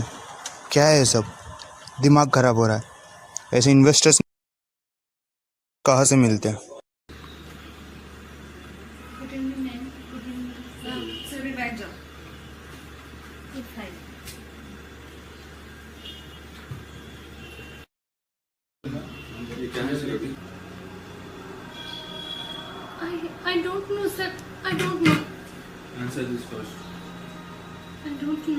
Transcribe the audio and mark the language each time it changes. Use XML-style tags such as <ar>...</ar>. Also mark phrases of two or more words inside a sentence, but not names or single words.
<hi>क्या है ये सब? दिमाग खराब हो रहा है। ऐसे इन्वेस्टर्स कहाँ से मिलते हैं? सुरभि बैठ जाओ।</hi> <en>I don't know, sir. I don't know. Answer this first. I don't know.</en>